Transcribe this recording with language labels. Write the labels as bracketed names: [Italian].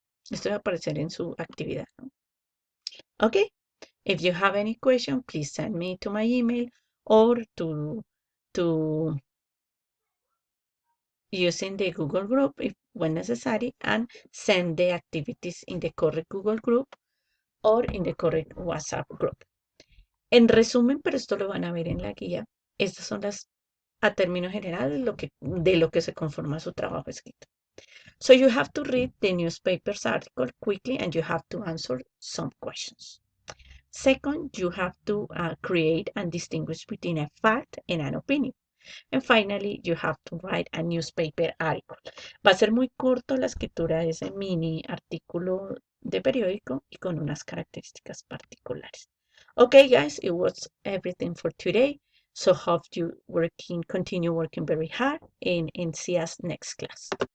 [Spanish] Esto va a aparecer en su actividad, ¿no? ¿Ok? [English] If you have any question, please send me to my email or to using the Google group if when necessary, and send the activities in the correct Google group or in the correct WhatsApp group. [Spanish] En resumen, pero esto lo van a ver en la guía, estas son a términos generales, de lo que se conforma su trabajo escrito. [English] So you have to read the newspaper's article quickly and you have to answer some questions. Second, you have to create and distinguish between a fact and an opinion. And finally, you have to write a newspaper article. [Spanish] Va a ser muy corto la escritura de ese mini artículo de periódico y con unas características particulares. [English] Okay, guys, it was everything for today. So hope you continue working very hard and see us next class.